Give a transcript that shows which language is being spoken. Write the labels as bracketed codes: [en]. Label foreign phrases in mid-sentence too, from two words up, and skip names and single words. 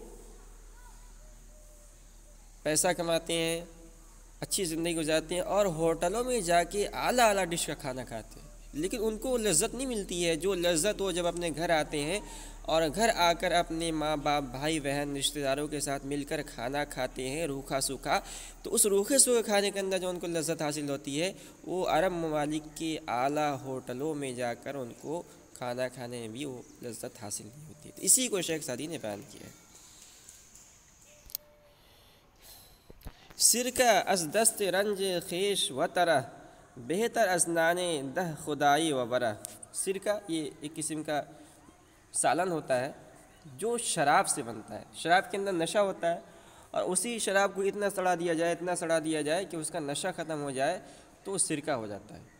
[ur] پیسہ کماتے ہیں، اچھی زندگی گزارتے ہیں اور ہوٹلوں میں جا کے اعلیٰ ڈش کا کھانا کھاتے ہیں، لیکن ان کو لذت نہیں ملتی ہے جو لذت وہ جب اپنے گھر آتے ہیں اور گھر آ کر اپنے ماں باپ بھائی بہن رشتہ داروں کے ساتھ مل کر کھانا کھاتے ہیں روکھا سوکھا، تو اس روکھے سوکھے کھانے کے اندر جو ان کو لذت حاصل ہوتی ہے وہ عرب ممالک کے اعلیٰ ہوٹلوں میں جا کر ان کو کھانا کھانے میں بھی وہ لذت حاصل نہیں ہوتی ہے۔ اسی کو شیخ سعدی نے بیان کیا ہے۔ [fa] سرکہ از دست رنج خیش و ترہ، بہتر از نانے دہ خدائی و برہ۔ [ur] سرکہ یہ ایک قسم کا سالن ہوتا ہے جو شراب سے بنتا ہے، شراب کے اندر نشہ ہوتا ہے، اور اسی شراب کو اتنا سڑا دیا جائے کہ اس کا نشہ ختم ہو جائے تو سرکہ ہو جاتا ہے۔